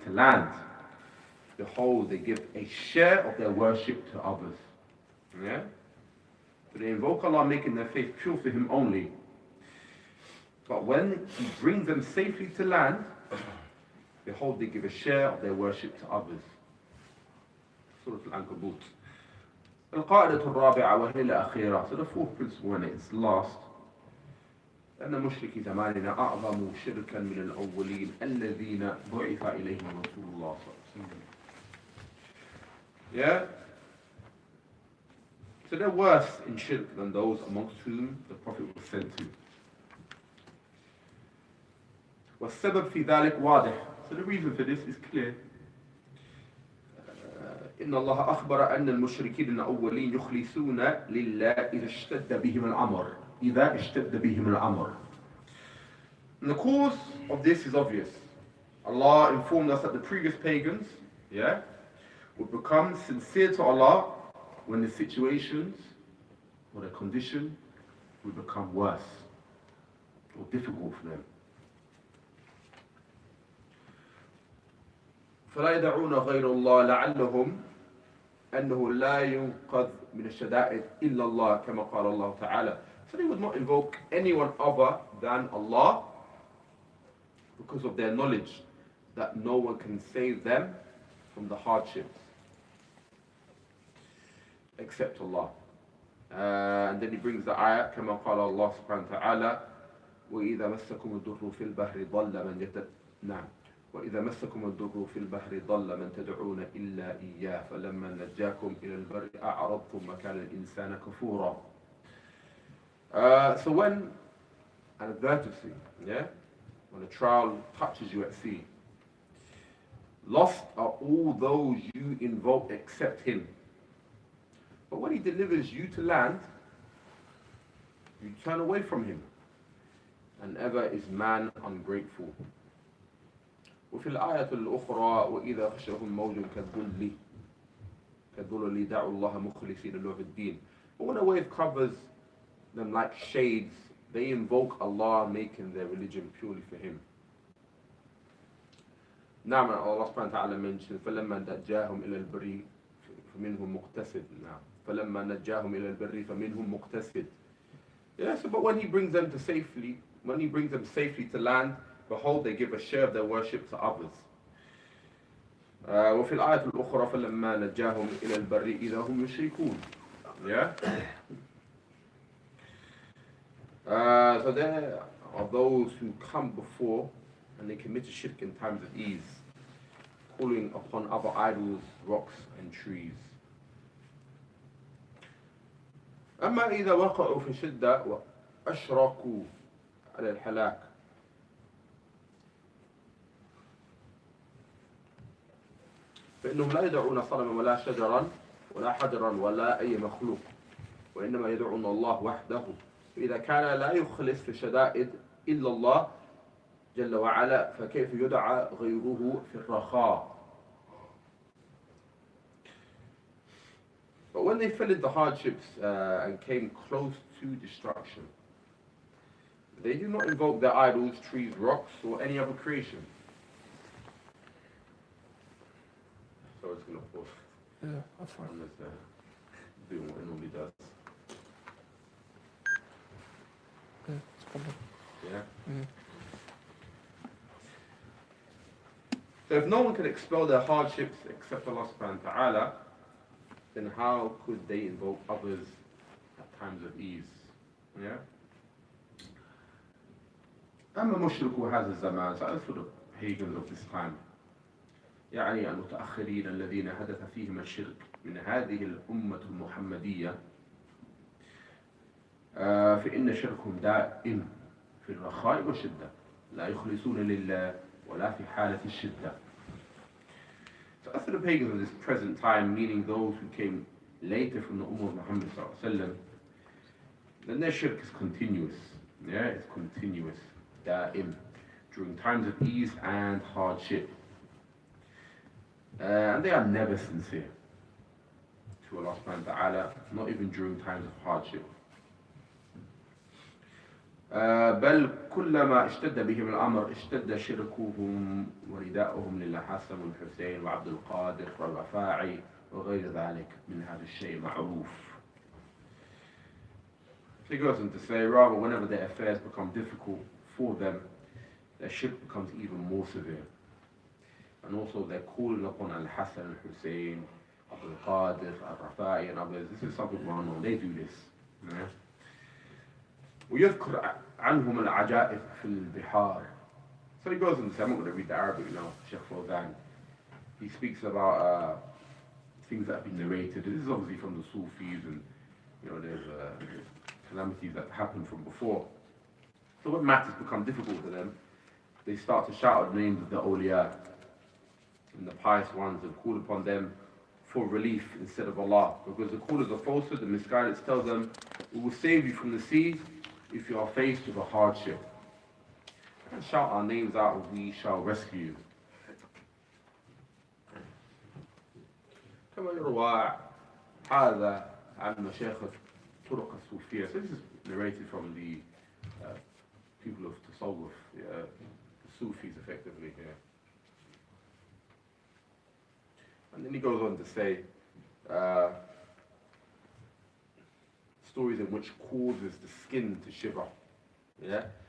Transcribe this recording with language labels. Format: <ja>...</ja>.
<en>to land, behold, they give a share of their worship to others. So they invoke Allah, making their faith pure to Him only. But when He brings them safely to land, behold, they give a share of their worship to others. Surah Al-Ankabut.</en> <ar>القاعدة الرابعة وهي الأخيرة.</ar> <en>So the fourth principle, and it's last.</en> <ar>أن مشركي زماننا أعظم شركا من الأولين الذين بعث إليهم رسول الله صلى الله عليه وسلم.</ar> <en>Yeah? So they're worse in shirk than those amongst whom the Prophet was sent to.</en> <ar>والسبب في ذلك واضح.</ar> <en>So the reason for this is clear.</en> <ar>إن الله أخبر أن المشركين الأولين يخلصون لله إذا اشتد بهم الأمر. إذا اشتد بهم الأمر.</ar> <en>And the cause of this is obvious. Allah informed us that the previous pagans, would become sincere to Allah when the situations or the condition would become worse or difficult for them.</en> <ar>فلا يدعون غير الله لعلهم أنه لا ينقذ من الشدائد إلا الله كما قال الله تعالى.</ar> <en>So they would not invoke anyone other than Allah because of their knowledge that no one can save them from the hardships except Allah. And then he brings the ayah</en> <ar>كما قال الله سبحانه وتعالى وإذا مسكم الضر في البحر ضل من نعم وإذا مسكم الضر في البحر ضل من تدعون إلا إياه فلما نجاكم إلى البر أعرضتم مكان الإنسان كفورا.</ar> <en>So when an adversity, when a trial touches you at sea, lost are all those you invoke except Him. But when He delivers you to land, you turn away from Him, and ever is man ungrateful.</en> <ar>وفي الآية الأخرى وإذا غشهم موج كالظلل دعوا الله مخلصين له الدين.</ar> <en>But when a wave covers them like shades, they invoke Allah, making their religion purely for Him.</en> <ar>نعم, Allah سبحانه وتعالى mentions فلما نجاهم إلى البر فمنهم مقتصد. نعم, فلما نجاهم إلى البر فمنهم مقتصد.</ar> <en>So but when He brings them safely to land, behold, they give a share of their worship to others.</en> <ar>وفي الآية الأخرى فلما نجاهم إلى البر إذا هم يشركون.</ar> <en>So there are those who come before and they commit shirk in times of ease, calling upon other idols, rocks and trees.</en> <ar>أما إذا وقعوا في شدة وأشركوا على الحلاك. فإنهم لا يدعون صنما ولا شجرا ولا حجرا ولا أي مخلوق وإنما يدعون الله وحده فإذا كان لا يخلص في الشدائد إلا الله جل وعلا فكيف يدعى غيره في الرخاء.</ar> <en>But when they fell into hardships and came close to destruction, they do not invoke their idols, trees, rocks, or any other creation. So it's going to pause. Yeah, that's fine. Unless doing what it normally does. Yeah, it's problem. Yeah? Mm. So if no one can expel their hardships except Allah subhanahu wa ta'ala, then how could they invoke others at times of ease? Yeah?</en> <ar>أما مشركو هذا الزمان,</ar> <en>so as for the pagans of this time,</en> <ar>يعني المتأخرين الذين حدث فيهم الشرك من هذه الأمة المحمدية فإن شركهم دائم في الرخاء والشدة لا يخلصون لله ولا في حالة الشدة.</ar> <en>So as for the pagans of this present time, meaning those who came later from the Ummah of Muhammad sallallahu alaihi wasallam, then their shirk is continuous. Yeah, it's continuous, da'im, during times of ease and hardship. And they are never sincere to Allah subhanahu wa ta'ala, not even during times of hardship.</en> <ar>بل كلما اشتد بهم الأمر اشتد شركهم ورداؤهم للحسن والحسين وعبد القادر والرفاعي وغير ذلك من هذا الشيء معروف.</ar> <en>So he goes on to say, rather whenever their affairs become difficult for them, their shirk becomes even more severe. And also they're calling upon Al-Hassan, Al-Hussein, Abdul Qadir, Al-Rafa'i and others. This is something well known. They do this. Yeah?</en> <ar>ويذكر عنهم العجائب في البحار.</ar> <en>So he goes on to say, I'm not going to read the Arabic now, Sheikh Fawzan. He speaks about things that have been narrated. This is obviously from the Sufis and there's calamities that happened from before. So when matters become difficult for them, they start to shout out the names of the awliya and the pious ones and call upon them for relief instead of Allah. Because the callers of falsehood and misguidance tell them, we will save you from the sea if you are faced with a hardship. And shout our names out and we shall rescue you.</en> <ar>كما يروى هذا عن مشايخ الطرق الصوفية.</ar> <en>So this is narrated from the people of Tasawwuf, the Sufis effectively here. And then he goes on to say stories in which causes the skin to shiver. Yeah?</en>